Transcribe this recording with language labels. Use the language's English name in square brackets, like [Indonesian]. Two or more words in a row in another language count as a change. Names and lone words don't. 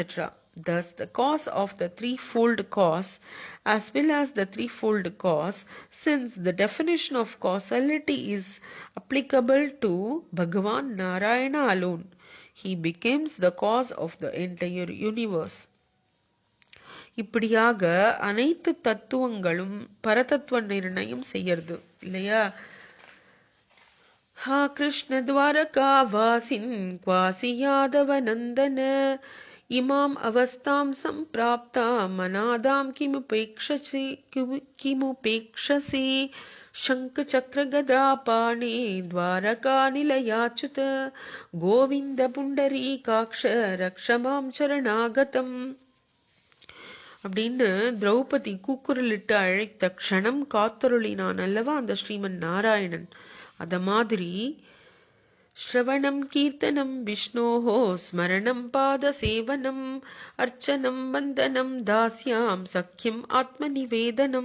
[English] Thus, the cause of the threefold cause, as well as the threefold cause, since the definition of causality is applicable to Bhagavan Narayana alone, he becomes the cause of the entire universe. [Tamil] இப்படியாக அனைத்து தத்துவங்களும் பரதத்துவ நிர்ணயம் செய்யறது இல்லையா? [Sanskrit] हा कृष्ण द्वारका वासिन् क्वासि यादव नंदन इमाम अवस्थां संप्राप्ता मनादां किमुपेक्षसे शंख चक्र गदा पाणे द्वारका निलयाच्युत गोविंद पुंडरीकाक्ष रक्षमां शरणागतम् [Tamil] அப்படின்னு திரௌபதி கூக்குரலிட்டு அழைத்த க்ஷணம் காத்தருளினான் அல்லவா அந்த ஸ்ரீமன் நாராயணன். அத மாதிரி [Sanskrit] श्रवणं कीर्तनं विष्णोः स्मरणं पाद सेवनं अर्चनं वन्दनं दास्यं सख्यं आत्म निवेदनम्.